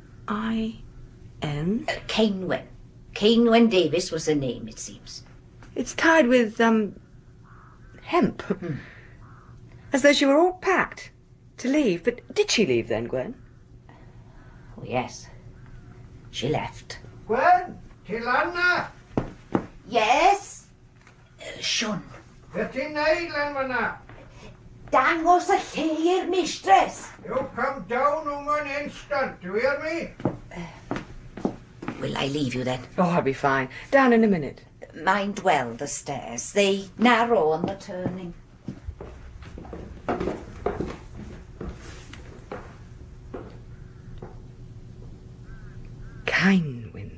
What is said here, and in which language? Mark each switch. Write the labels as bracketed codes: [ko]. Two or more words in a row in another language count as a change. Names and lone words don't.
[en] Cainwen. Cainwen Davis was her name, it seems. It's tied with, hemp. As though she were all packed to leave. But did she leave then, Gwen? Oh, yes. She left. Gwen, Tilanna, Yes? Sean. [cy] beth i'n neud lan fyna? Dangos y lle i'r mistress. [en] You come down woman instant, do you hear me? Will I leave you then? Oh, I'll be fine. Down in a minute. Mind well the stairs. They narrow on the turning. Cainwen.